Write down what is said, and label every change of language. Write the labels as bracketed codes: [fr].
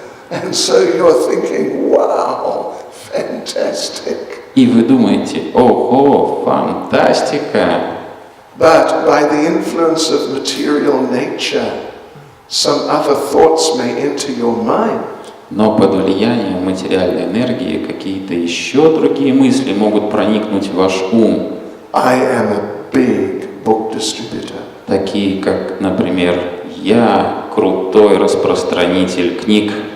[en] And so you're thinking, wow, fantastic. [ru] И вы думаете, ого, фантастика! [en] But by the influence of material nature, some other thoughts may enter your mind. [ru] Но под влиянием материальной энергии какие-то еще другие мысли могут проникнуть в ваш ум. [en] I am a big book distributor. [ru] Такие как, например, я крутой распространитель книг.